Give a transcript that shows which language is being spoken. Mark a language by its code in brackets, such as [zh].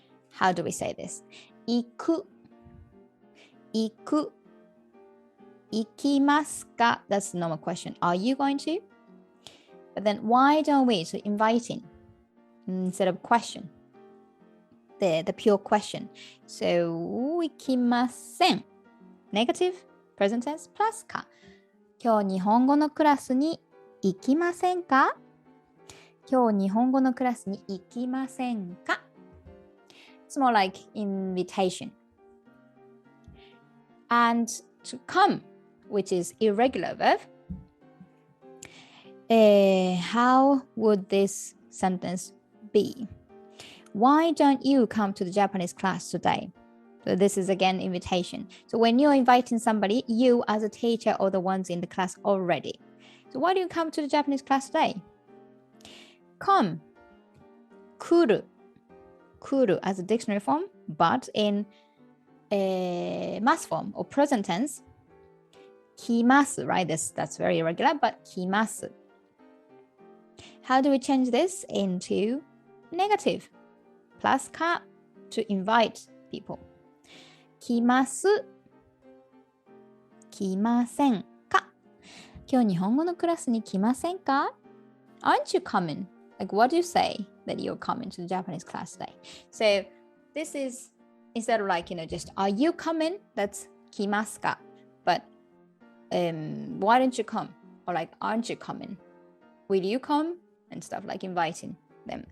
[en] How do we say this? [ja] 行く 行く 行きますか? [en] That's the normal question. Are you going to? But then why don't we? So inviting instead of question. The pure question. So [ja] 行きません [en] Negative present tense plus か. [ja] 今日日本語のクラスに行きませんか? 今日日本語のクラスに行きませんか? [en] It's more like invitation. And to come, which is irregular verb, how would this sentence be? Why don't you come to the Japanese class today? So this is again invitation. So when you're inviting somebody, you as a teacher or the ones in the class already. So why do you come to the Japanese class today? Come, [ja] 来る 来る [en] as a dictionary form, but in mass form or present tense, [ja] 来ます [en] right? That's very irregular, but [ja] 来ます [en] How do we change this into negative? Plus か to invite people. [ja] 来ます来ませんか? 今日日本語のクラスに来ませんか? [en] Aren't you coming? Like, what do you say that you're coming to the Japanese class today? So this is instead of like, just are you coming? That's [ja] 来ますか? [en] But why don't you come? Or like, aren't you coming? Will you come? And stuff like inviting them.